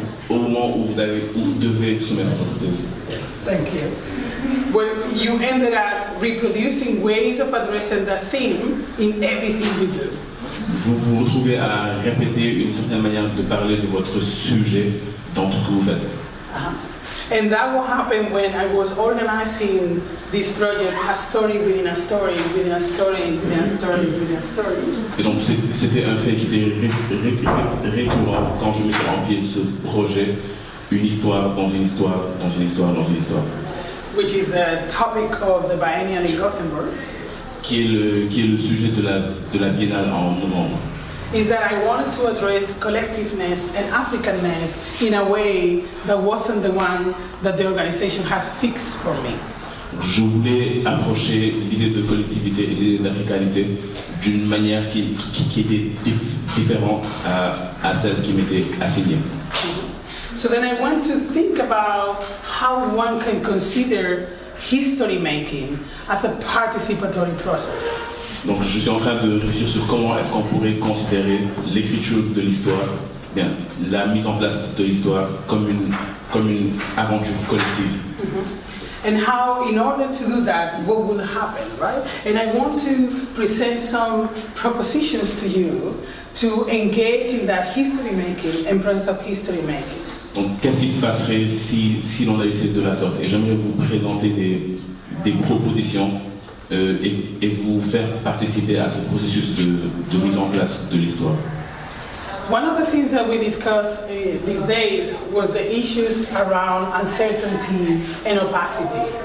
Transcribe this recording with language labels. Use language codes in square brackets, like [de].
[fr] au moment où vous devez soumettre votre thèse. [en] Thank you. Well, you ended up reproducing ways of addressing the theme in everything you do. [fr] Vous vous retrouvez à répéter une certaine manière de parler de votre sujet dans tout ce que vous faites. [en] And that will happen when I was organizing this project, a story within a story, within a story, within a story, within a story. [fr] Et donc c'était un fait qui était récurrent quand je mettais en pied ce projet, une histoire dans une histoire, dans une histoire, dans une histoire. [en] Which is the topic of the Biennale in Göteborg. [fr] Qui est le sujet de la Biennale en novembre. [en] Is that I wanted to address collectiveness and Africanness in a way that wasn't the one that the organization has fixed for me. [fr] Je voulais approcher l'idée de collectivité et l'idée d'africanité d'une manière qui était différente à celle qui m'était assignée. [en] So then I want to think about how one can consider history making as a participatory process. [fr] Donc je suis en train de réfléchir sur comment est-ce qu'on pourrait considérer l'écriture de l'histoire, bien la mise en place de l'histoire comme une aventure collective. [en] And how, in order to do that, what will happen, right? And I want to present some propositions to you to engage in that history making and process of history making. [fr] Donc qu'est-ce qui se passerait si l'on agissait de la sorte? Et j'aimerais vous présenter des propositions et vous faire participer à ce processus de mise en place de l'histoire. [en] One of the things that we discussed these days was the issues around uncertainty and opacity.